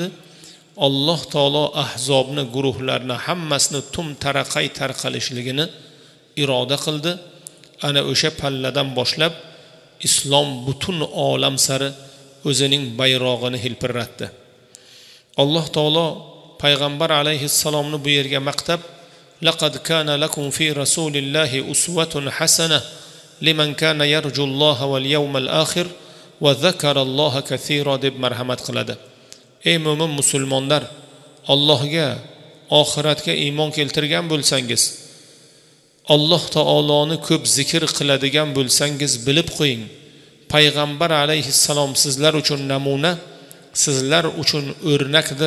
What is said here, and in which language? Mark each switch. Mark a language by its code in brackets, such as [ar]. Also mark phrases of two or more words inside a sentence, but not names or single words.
[uz] Alloh taolo Ahzobni guruhlarni hammasini taraqay tarqalishligini iroda qildi. Ana o'sha palladan boshlab islom butun olam sari o'zining bayrog'ini hilpirratdi. Alloh taolo Payg'ambar alayhissalomni bu yerga maqtab, [ar] لقد كان لكم في رسول الله أسوة حسنة لمن كان يرجو الله واليوم الآخر وذكر الله كثيرا [uz] deb marhamat qiladi. Ey mo'min musulmonlar, Allohga, oxiratga iymon keltirgan bo'lsangiz, Alloh taoloni ko'p zikr qiladigan bo'lsangiz bilib qo'ying. Payg'ambar alayhissalom sizlar uchun namuna, sizlar uchun o'rnakdir.